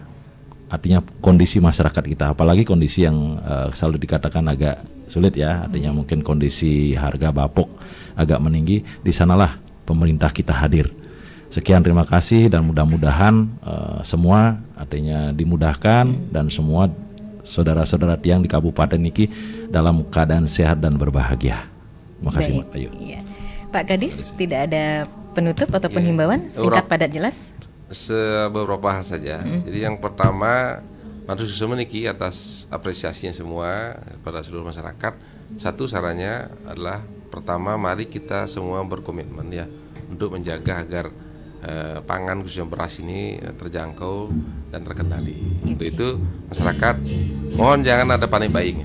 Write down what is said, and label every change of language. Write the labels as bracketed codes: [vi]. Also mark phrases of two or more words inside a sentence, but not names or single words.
[id] Artinya kondisi masyarakat kita, apalagi kondisi yang selalu dikatakan agak sulit ya, artinya mungkin kondisi harga bapok agak meninggi, di sanalah pemerintah kita hadir. Sekian, terima kasih dan mudah-mudahan semua artinya dimudahkan dan semua saudara-saudara tiang di Kabupaten niki dalam keadaan sehat dan berbahagia. Terima kasih Mbak Ayu. Iya. Pak Kadis, tidak ada penutup ataupun himbauan, singkat padat jelas? Beberapa hal saja. Jadi yang pertama, [ban] matur susun niki [id] atas apresiasinya semua pada seluruh masyarakat. Satu sarannya adalah pertama, mari kita semua berkomitmen ya untuk menjaga agar pangan khususnya beras ini terjangkau dan terkendali. Untuk itu masyarakat mohon jangan ada panik buying.